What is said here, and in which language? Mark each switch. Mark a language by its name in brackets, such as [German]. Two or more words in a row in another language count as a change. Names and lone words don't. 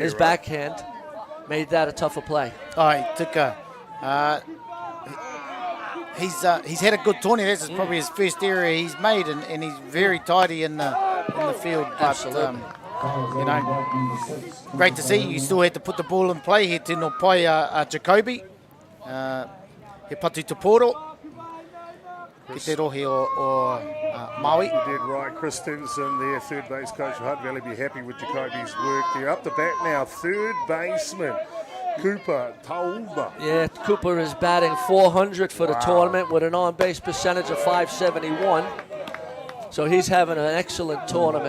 [English] His backhand made that a tougher play. [Māori] Ai, Tika. [English] He's had a good tournament. This is probably his first area he's made, and he's very tidy in the field. But, Absolutely. You know, great to see. You still had to put the ball in play here. [Māori] Tino pai Jacoby. He patu te poro. Ki te rohe o Maui. [English] You did right. Chris Stevenson, their third base coach of Hutt Valley, be happy with Jacoby's work there. Up the bat now, third baseman, Cooper Taumba. Yeah, Cooper is batting 400 for the tournament with an on-base percentage of .571. So he's having an excellent tournament.